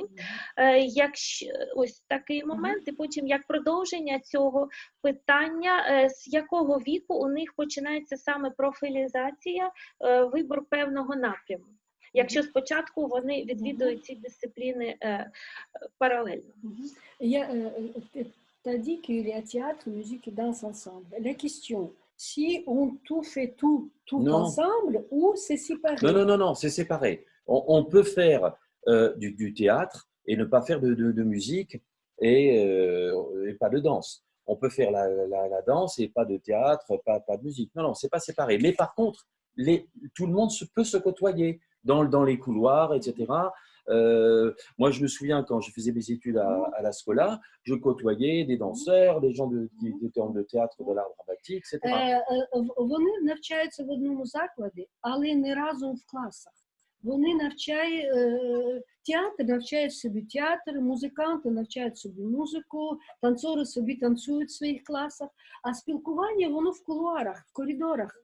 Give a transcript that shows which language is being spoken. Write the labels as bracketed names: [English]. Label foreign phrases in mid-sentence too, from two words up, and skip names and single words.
[Ukrainian] Ось такий момент, і потім як продовження цього питання, з якого віку у них починається саме профілізація, вибор певного напряму? Якщо спочатку вони відвідують ці дисципліни паралельно. [French] Tu as dit qu'il y a théâtre, musique et danse ensemble. La question, si on tout fait tout ensemble ou c'est séparé? Non, c'est séparé. On peut faire du théâtre et ne pas faire de musique et pas de danse. On peut faire la danse et pas de théâtre, pas de musique. Non, c'est pas séparé. Mais par contre, tout le monde peut se côtoyer dans les couloirs, etc. Moi, je me souviens quand je faisais mes études à la Scola, je côtoyais des danseurs, des gens qui étaient en de théâtre, de l'art dramatique, etc. [Ukrainian] Вони навчаються в одному закладі, але не разом в класах. Вони театр навчають собі театр, музиканти навчають собі музику, танцори собі танцюють в своїх класах, а спілкування воно в кулуарах, в коридорах.